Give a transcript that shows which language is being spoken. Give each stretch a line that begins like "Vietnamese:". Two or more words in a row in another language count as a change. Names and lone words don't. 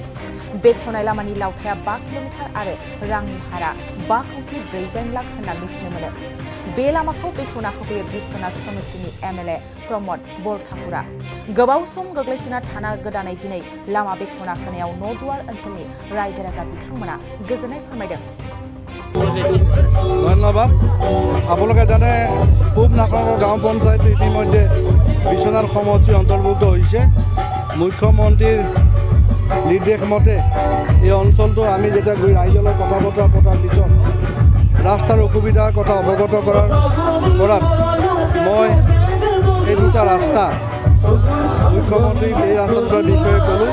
Bodo: बेखेवनाय लामानि लावथाया 5 किल'मिटार आरो रांनि हारा 5.48 लाख होनना मिथिनो मोनो। बे लामाखौ बेखेवना होफैयो बिश्वनाथ समितिनि एमएलए प्रमद बरठाकुरा। गोबाव सम गोग्लैसोना थाना गोदानै दिनै लामा बेखेवना होनायाव न'दुवार ओनसोलनि रायजो राजा बिथांमोना गोजोननाय फोरमायदों।
Assamese: ধন্যবাদ। আপোনালোকে জানে পূব নাখনৰ গাঁও পঞ্চায়ত ইতিমধ্যে বিশ্বনাথ সমষ্টি অন্তৰ্ভুক্ত হৈছে। মুখ্যমন্ত্ৰীৰ নিৰ্দেশ মতে এই অঞ্চলটো আমি যেতিয়া গৈ ৰাইজৰ লগত কথা বতৰা পতাৰ পিছত ৰাস্তাৰ অসুবিধাৰ কথা অৱগত কৰাত মই এই দুটা ৰাস্তা মুখ্যমন্ত্ৰীক এই ৰাস্তা দুটাৰ বিষয়ে ক'লোঁ।